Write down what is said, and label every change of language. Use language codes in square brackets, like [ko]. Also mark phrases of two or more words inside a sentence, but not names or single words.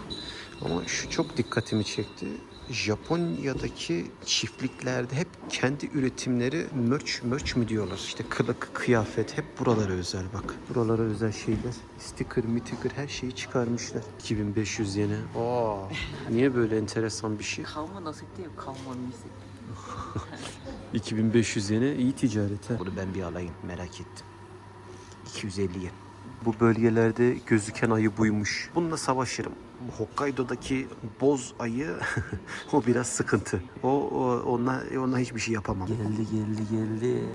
[tr] Ama şu çok dikkatimi çekti. Japonya'daki çiftliklerde hep kendi üretimleri merch mi diyorlar? İşte kılık, kıyafet hep buralara özel bak. Buralara özel şeyler. Sticker, her şeyi çıkarmışlar. 2500 yene. Aa, niye böyle enteresan bir şey? [ja] 顔も乗せてよ顔も見せて [tr] 2500 yene iyi ticaret ha. Bunu ben bir alayım, merak ettim. 250 yen. Bu bölgelerde gözüken ayı buymuş. Bununla savaşırım. Hokkaido'daki boz ayı o biraz sıkıntı. Onunla hiçbir şey yapamam.